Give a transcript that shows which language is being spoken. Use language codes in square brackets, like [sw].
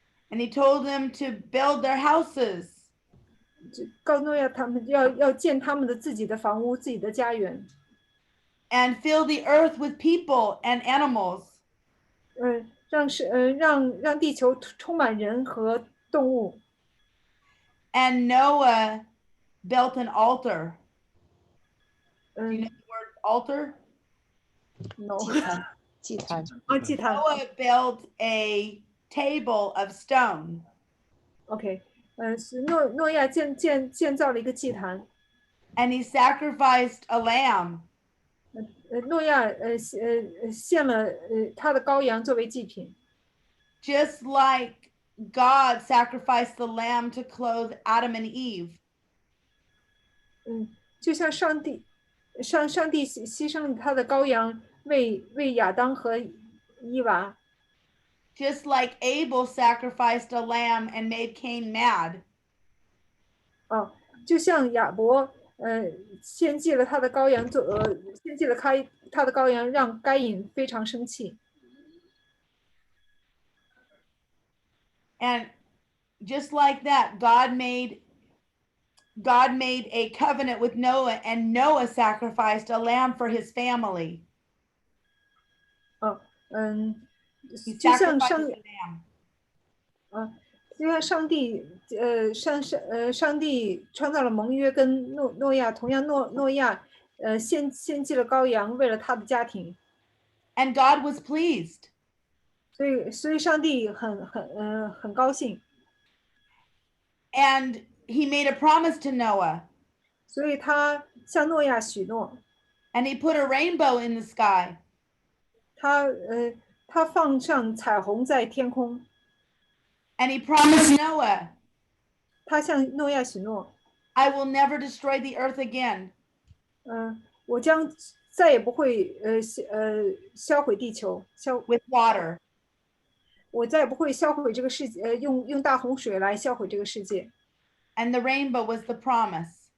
[en] And he told them to build their houses. [zh] 告诉诺亚他们要建他们的自己的房屋、自己的家园， [en] And fill the earth with people and animals. [zh] 让地球充满人和动物。 [en] And Noah built an altar. Do you know 嗯 the word altar? ，no， [zh] 祭坛，祭坛。 [en] Noah built a table of stone. [zh] OK，是诺亚建造了一个祭坛。 [en] And he sacrificed a lamb. [zh] 诺亚献了他的羔羊作为祭品。 [en] Just like God sacrificed the lamb to clothe Adam and Eve. [zh] 就像上帝牺牲了他的羔羊为亚当和伊娃。 [en] Just like Abel sacrificed a lamb and made Cain mad. [zh] 就像亚伯献祭了他的羔羊献祭了他的羔羊，让该隐非常生气。 [en] And just like that, God made a covenant with Noah, and Noah sacrificed a lamb for his family. He [zh] 就像 [en] sacrificed a lamb. [zh] 就像上帝创造了盟约，跟诺亚同样，诺亚献祭了羔羊，为了他的家庭。 [en] And God was pleased. [zh] 所以上帝很高兴。 [en] And he made a promise to Noah. [zh] 所以他向诺亚许诺。 [en] And he put a rainbow in the sky. [zh] 他放上彩虹在天空。 [en] And he promised Noah, [zh] 他向诺亚许诺， [en] I will never destroy the earth again. [zh] 我将再也不会销毁地球， [en] with water. [zh] 我再也不会销毁这个世界，用大洪水来销毁这个世界。 [en] And the rainbow was the promise.